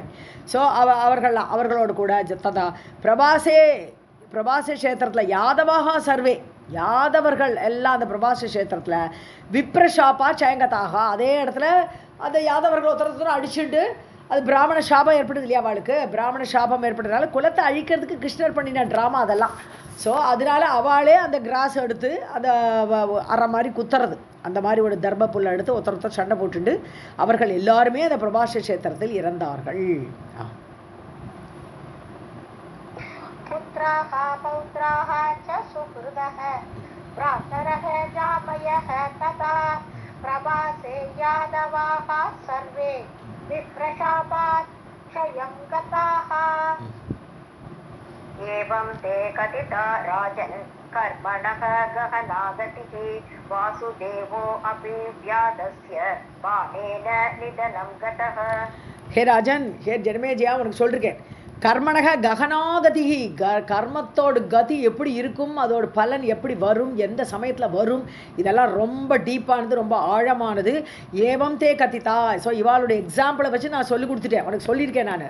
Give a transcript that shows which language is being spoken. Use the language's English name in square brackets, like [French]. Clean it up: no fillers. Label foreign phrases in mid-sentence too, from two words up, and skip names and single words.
[Tamil] ஸோ அவர்களோடு கூட [Sanskrit] तथा प्रभासे [Tamil] க்ஷேத்திரத்தில் [Sanskrit] यादवाः सर्वे, [Tamil] யாதவர்கள் எல்லாம் அந்த பிரபாச க்ஷேத்திரத்தில் [Sanskrit] विप्रशापात् क्षयं गताः, [Tamil] அதே இடத்துல அந்த யாதவர்கள் ஒருத்தர் அடிச்சுட்டு அது பிராமண சாபம் ஏற்படுது இல்லையா, அவளுக்கு பிராமண சாபம் ஏற்பட்டதுனால குலத்தை அழிக்கிறதுக்கு கிருஷ்ணர் பண்ணின ட்ராமா அதெல்லாம். ஸோ அதனால அவளே அந்த கிராஸ் எடுத்து அந்த அரை மாதிரி குத்துறது, அந்த மாதிரி ஒரு தர்ம புல்லை எடுத்து ஒருத்தர் சண்டை போட்டுண்டு அவர்கள் எல்லாருமே அந்த பிரபாச க்ஷேத்திரத்தில் இறந்தார்கள். [Sanskrit] पुत्राः पौत्राः च सुहृदः भ्रातरः जामयः तथा प्रवासे यादवाः सर्वे विप्रशापात् क्षयं गताः. एवं ते कथिता राजन् कर्मणः गहना गतिः वासुदेवो अपि व्याधस्य बाणेन निधनं गतः. हे राजन्, [Tamil] ஹே ஜனமேஜயா, உனக்கு சொல்லிருக்கேன், [Sanskrit] कर्मणः गहना गतिः, [Tamil] கர்மத்தோட கதி எப்படி இருக்கும், அதோட பலன் எப்படி வரும், எந்த சமயத்தில் வரும், இதெல்லாம் ரொம்ப டீப்பானது, ரொம்ப ஆழமானது. [Sanskrit] एवं ते कथिता. [Tamil] ஸோ இவாளுடைய எக்ஸாம்பிளை வச்சு நான் சொல்லி கொடுத்துட்டேன், உனக்கு சொல்லியிருக்கேன் நான்.